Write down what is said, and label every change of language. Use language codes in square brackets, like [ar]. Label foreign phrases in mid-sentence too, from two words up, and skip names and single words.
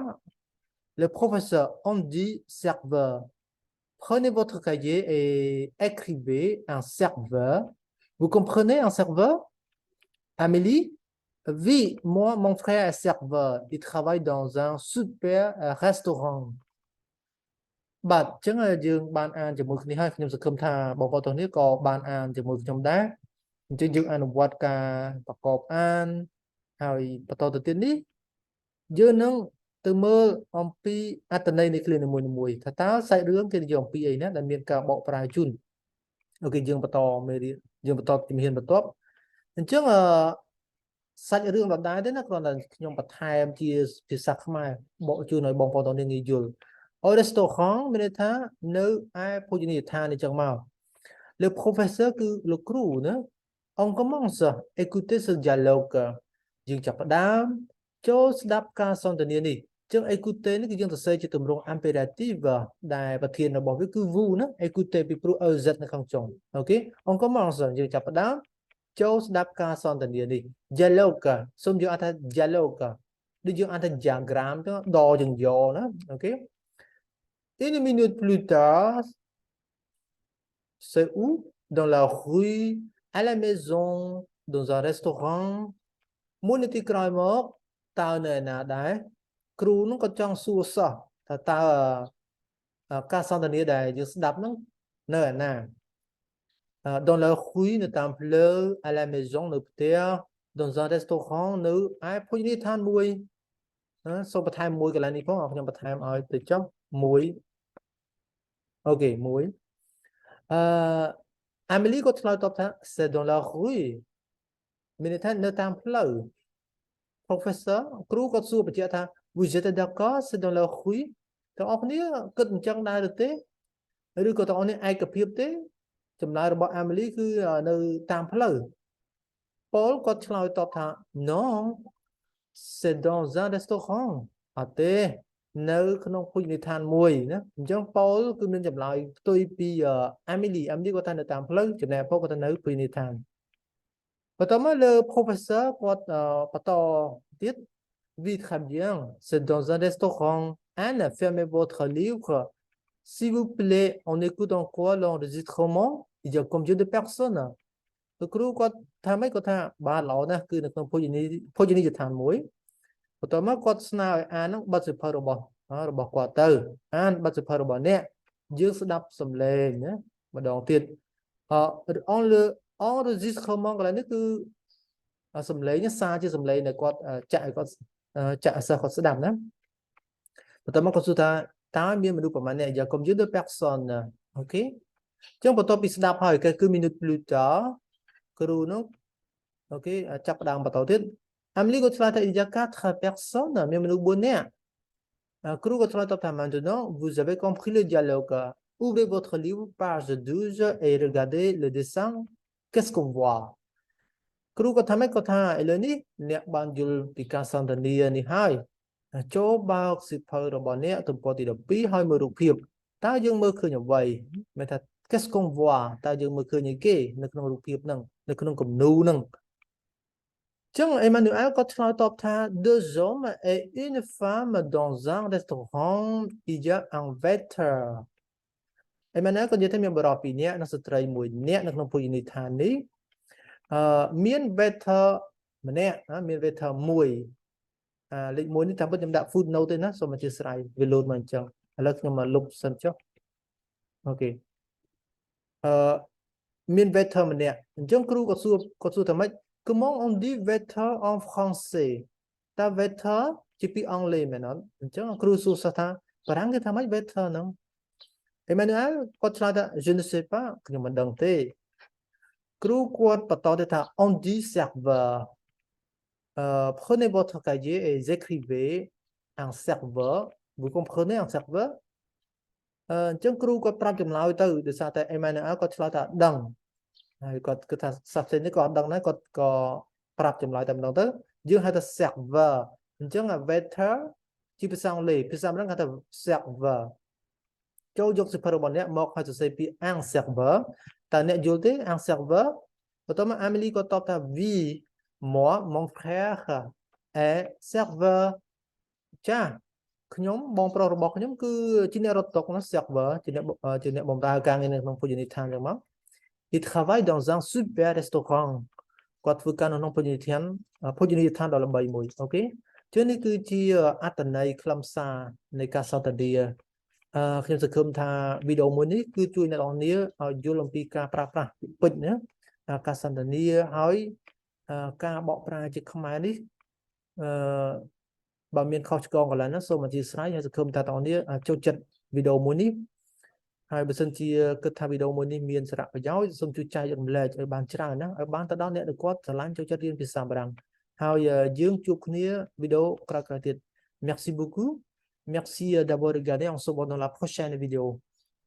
[fr] Le professeur, on dit serveur. Prenez votre cahier et écrivez un serveur. Vous comprenez un serveur? Amélie? Oui, moi, mon frère est serveur. Il travaille dans un super restaurant. [km] បាទអញ្ចឹងយើងបានអានជាមួយគ្នាហើយខ្ញុំសង្ឃឹមថាបងប្អូនទាំងនេះក៏បានអានជាមួយខ្ញុំដែរអញ្ចឹងយើងអនុវត្តការប្រកបអានហើយបន្តទៅទៀតនេះយើងនឹងទៅមើលអំពីអត្ថន័យនៃឃ្លា នីមួយៗថាតើសាច់រឿងគេនិយាយអំពីអីណាដែលមានការបកប្រែជូនអូខេយើងបន្តមេរៀនយើងបន្តជំហានបន្ទាប់អញ្ចឹងសាច់រឿងដដែលទេណាគ្រាន់ តែខ្ញុំបន្ថែមជាភាសាខ្មែរបកជូនឲ្យបងប្អូនទាំងនេះងាយយល់ [fr] au restaurant [km] មានន័យថានៅឯភោជនីយដ្ឋានអញ្ចឹងមក [fr] le professeur [km] គឺលោកគ្រូណា [fr] on commence écouter ce dialogue [km] យើងចាប់ផ្ដើមចូលស្ដាប់ការសន្ទ នានេះអញ្ចឹង écouter នេះគឺយើងសរសេរជាទម្រង់ impérative ដែលប្រធានរបស់វាគឺ vous ណា écouter ពីព្រោះ ez នៅខាងចុងអូខេ [fr] on commence [km] យើងចាប់ផ្ដើមចូលស្ដាប់ការសន្ទនានេះ dialogue សូមយើងអានថា dialogue ដូចយើងអានថា diagram ទៅដយើងយកណាអូខេ [fr] Une minute plus tard, c'est où? Dans la rue, à la maison, dans un restaurant. [km] មួយនាទីក្រោយមកតើនៅឯណាដែរគ្រូនោះក៏ចង់សួរសិស្សថាតើការសន្ទនាដែលយើងស្ដាប់ហ្នឹងនៅឯណា [fr] dans la rue [km] នៅតាមផ្លូវ [fr] à la maison [km] នៅផ្ទះ [fr] dans un restaurant [km] នៅឯភោជនីយដ្ឋានមួយសូមបន្ថែមមួយកន្លែងនេះផងខ្ញុំបន្ថែមឲ្យទៅចុះមួយអូខេមួយ Amélie ក៏ឆ្លើយតបថា [fr] c'est dans la rue [km] មានន័យថានៅតាមផ្លូវ professeur គ្រូក៏សួរបញ្ជាក់ថា [fr] vous êtes d'accord c'est dans la rue [km] ទាំងអស់គ្នាគិតអញ្ចឹងដែរឬទេឬ ក៏ទាំងអស់គ្នាឯកភាពទេចម្លើយរបស់ Amélie គឺនៅតាមផ្លូវ Paul គាត់ឆ្លើយតបថា [fr] non c'est dans un restaurant [km] អ ត់ទេនៅក្នុងភោជនីយដ្ឋានមួយណាអញ្ចឹង Paul គឺមានចម្លើយផ្ទុយពី Amélie គាត់ថានៅតាមផ្លូវចំណែក Paul គាត់ថានៅភោជនីយដ្ឋានបន្តមកលើ professeur គាត់បន្តទៀត [fr] Oui très bien c'est dans un restaurant Anne fermez votre livre s'il vous plaît on écoute en quoi l'enregistrement il y a combien de personnes [km] លោកគ្រូគាត់ថាម៉េចគាត់ថាបាទល្អណាស់គឺនៅក្នុងភោជនីយដ្ឋានមួយបន្តមកគាត់ស្នើឲ្យអានហ្នឹងបទសិភៅរបស់ របស់គាត់ទៅអានបទសភៅរបស់អ្នកយើងស្ដាប់សំឡេងណាម្ដងទៀតenregistrement កន្លែងនេះគឺសំឡេងសារជាសំឡេងដែលគាត់ចាក់ឲ្យគាត់ចាក់ឲ្យសិស្សគាត់ស្ដាប់ណាបន្ទាប់មកគាត់សួរថាតើមានមនុស្សប្រមាណអ្នកយក [fr] combien de personnes [km] អូខេអញ្ចឹងបន្ទាប់ពីស្ដាប់ ហើយគឺ [fr] minute plus tard [km] គ្រូនោះអូខេចាប់ផ្ដើមបន្តទៀត Amélieគាត់ឆ្លើយថា [fr] il y a 4 personnes [km] មានមនុស្ស4នាក់គ្រូក៏ឆ្លើយតបថា [fr] maintenant vous avez compris le dialogue ouvrez votre livre page 12 et regardez le dessin qu'est-ce qu'on voit [km] គ្រូក៏ថាម៉េចគាត់ថាឥឡូវនេះអ្នកបានយល់ពីការសន្ទនានេះហើយចូលបើកសៀវភៅរបស់អ្នកទំព័រទី 12ហើយមើលរូបភាពតើយើងមើលឃើញអ្វីមានថា [fr] qu'est-ce qu'on voit [km] តើយើងមើលឃើញអីគេនៅក្នុងរូបភាព ហ្នឹងនៅក្នុងគំនូរហ្នឹងចឹង Emmanuel ក៏ឆ្លើយតបថា [fr] deux hommes et une femme dans un restaurant il y a un waiter [km] Emmanuel ក៏និយាយថាមានបរិបទ2នាក់និងស្ត្រី1នាក់នៅក្នុងភោជនីយដ្ឋាននេះមាន waiter ម្នាក់មាន waiter 1លេខ1នេះតាមពិតខ្ញុំដាក់ footnote ទេណាសូមអធិស្ឋានវាលោតមកអញ្ចឹងឥឡូវខ្ញុំមកលុបសិនចុះអូខេ មាន waiter ម្នាក់អញ្ចឹងគ្រូក៏សួរថាម៉េច [fr] comment on dit waiter en français [km] តើ waiter ជាពាក្យអង់គ្លេសមែនអត់អញ្ចឹងគ្រូសួរសិស្សថាបារាំងគេថាម៉េច waiter ហ្នឹង Emmanuel គាត់ឆ្លើយថា [fr] je ne sais pas [km] ខ្ញុំមិនដឹងទេគ្រូគាត់បន្តទៅថា [fr] on dit serveur prenez votre cahier et écrivez un serveur vous comprenez un serveur [km] អញ្ចឹងគ្រូគាត់ប្រាប់ចម្លើយទៅដោយសារតែ Emmanuel គាត់ឆ្លើយថាដឹងហើយគាត់គិតថាសាស្ត្រនេះក៏អត់ដឹងដែរគាត់ក៏ប្រាប់ចម្លើយតែម្ដងទៅ យើងហៅថា server អញ្ចឹង waiter ជាភាសាអង់គ្លេសភាសាម្ដងហៅថា server ចូលយកសិភៅរបស់អ្នកមកឲ្យសរសេរពាក្យ [fr] un serveur [km] តើអ្នកយល់ទេ [fr] un serveur [km] បន្ទា ប់មក Amélie ក៏តបថា [fr] oui moi mon frère est serveur [km] ចាខ្ញុំបងប្រុសរបស់ខ្ញុំគឺជាអ្នករត់តុណា serveur ជា អ្នកបម្រើការងារនៅក្នុងភោជនីយដ្ឋានចឹងមក [fr] il travaille dans un super restaurant [km] គាត់ធ្វើការនៅក្នុងភោជនីយដ្ឋានដ៏ល្បីមួយអូខេចឹងនេះគឺជាអត្ថន័យខ្លឹមសារនៃការសន្ទនាខ្ញុំសង្ឃឹមថាវីដេអូមួយនេះគឺជួយអ្នកនរគ្នាឲ្យយល់អំពីការប្រើប្រាស់ពេចន៍ណាការសន្ទនាហើយការបកប្រែជាខ្មែរនេះ បើមានខុសឆ្គងកន្លែងណាសូមអធិស្ឋានហើយសង្ឃឹមថាអ្នកនរគ្នាចូលចិត្តវីដេអូមួយនេះហើយបើសិនជាគិតថាវីដេអូមួយនេះមានសារៈប្រយោជន៍សូមជួយចែករំលែកឲ្យបានច្រើនណាឲ្យបានទៅដល់អ្នកដែលគាត់ស្រឡាញ់ចូលចិត្តរៀនភាសាបារាំងហើយយើងជួបគ្នាវីដេអូក្រោយៗទៀត [fr] Merci beaucoup merci d'avoir regardé on se voit dans la prochaine vidéo